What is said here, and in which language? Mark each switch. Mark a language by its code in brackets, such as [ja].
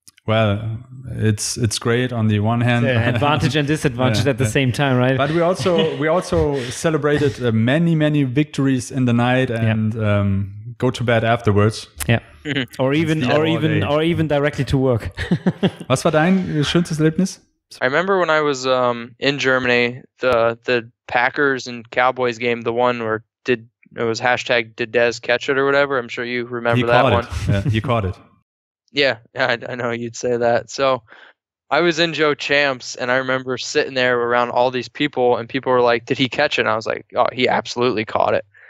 [en] well, it's great on the one hand. Advantage and disadvantage at the same time, right? But we also celebrated many victories in the night and go to bed afterwards. Yeah. or even directly to work. [de] Was war dein schönstes Erlebnis? [en] I remember when I was in Germany, the Packers and Cowboys game, the one where it was hashtag did Dez catch it or whatever. I'm sure you remember that one. Yeah, you caught it. Yeah, I know you'd say that. So I was in Joe Champs, and I remember sitting there around all these people, and people were like, did he catch it? And I was like, oh, he absolutely caught it.